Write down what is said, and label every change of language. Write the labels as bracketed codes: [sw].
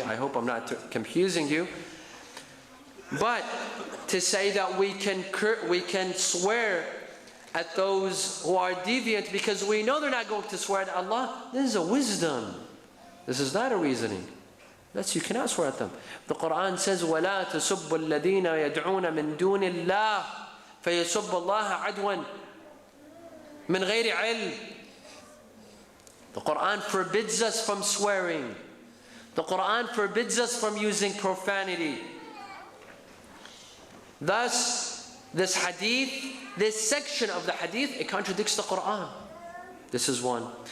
[en] I hope I'm not confusing you. But to say that we can swear at those who are deviant because we know they're not going to swear at Allah, this is a wisdom. This is not a reasoning. You cannot swear at them. The Quran says, [ar] وَلَا تَسُبُّ الَّذِينَ يَدْعُونَ مِن دُونِ اللَّهِ فَيَسُبُّ اللَّهَ عَدْوًا مِنْ غَيْرِ عِلْمٍ. [en] The Quran forbids us from swearing. The Quran forbids us from using profanity. Thus, this hadith, this section of the hadith, it contradicts the Quran. This is one.